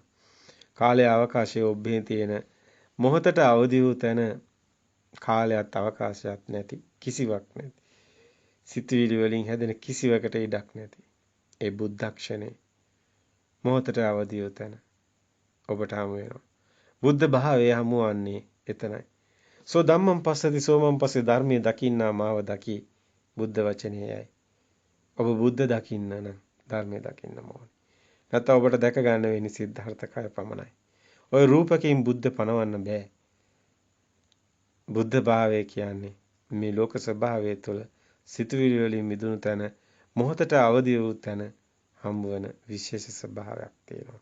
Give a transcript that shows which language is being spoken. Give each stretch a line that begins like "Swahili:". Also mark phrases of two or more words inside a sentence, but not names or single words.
Sinhala: කාලය අවකාශයේ ඔබේ තියෙන මොහොතට අවදි වූ තැන කාලයත් අවකාශයත් නැති කිසිවක් නැති. සිතුවිලි වලින් හැදෙන කිසිවකට ඉඩක් නැති. ඒ බුද්ධක්ෂණේ මොහොතට අවදි වූ තැන ඔබට හමු වෙනවා. බුද්ධ භාවය හමුවන්නේ එතනයි.
Pali: සෝ ධම්මං පස්සති සෝමං පස්සේ
Sinhala: ධර්මයේ දකින්නා මාව දකි. බුද්ධ වචනයයි. ඔබ බුද්ධ දකින්න නම් ධර්මයේ දකින්න ඕනේ. නැත්නම් ඔබට දැක ගන්න වෙන්නේ සිද්ධාර්ථ කය පමණයි. ওই රූපකයෙන් බුද්ධ පණවන්න බෑ. බුද්ධ භාවය කියන්නේ මේ ලෝක ස්වභාවය තුළ සිතුවිලි වලින් මිදුණු තැන මොහොතට අවදි වූ තැන හම්බවන විශේෂ ස්වභාවයක් තියෙනවා.